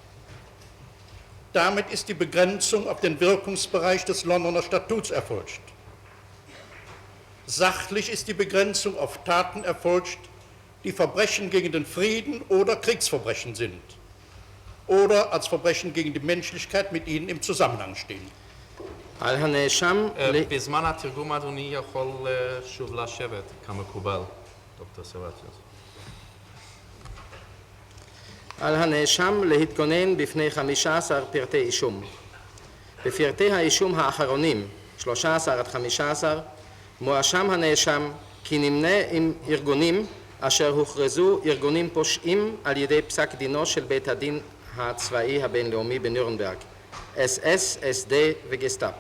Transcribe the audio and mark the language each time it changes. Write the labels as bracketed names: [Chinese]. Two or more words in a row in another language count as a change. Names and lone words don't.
[German] Damit ist die Begrenzung auf den Wirkungsbereich des Londoner Statuts erfolgt. Sachlich ist die Begrenzung auf Taten erfolgt, die Verbrechen gegen den Frieden oder Kriegsverbrechen sind oder als Verbrechen gegen die Menschlichkeit mit ihnen im Zusammenhang stehen. [Hebrew] על הנאשם... בזמן התרגום אדוני יכול שוב לשבת כמקובל. דוקטור סבטיוס. על הנאשם להתגונן בפני 15 פרטי אישום. בפרטי האישום האחרונים, 13 עד 15, מואשם הנאשם כי נמנה עם ארגונים אשר הוכרזו ארגונים פושעים על ידי פסק דינו של בית הדין הצבאי הבינלאומי בנירנברג, SS, SD וגסטאפו.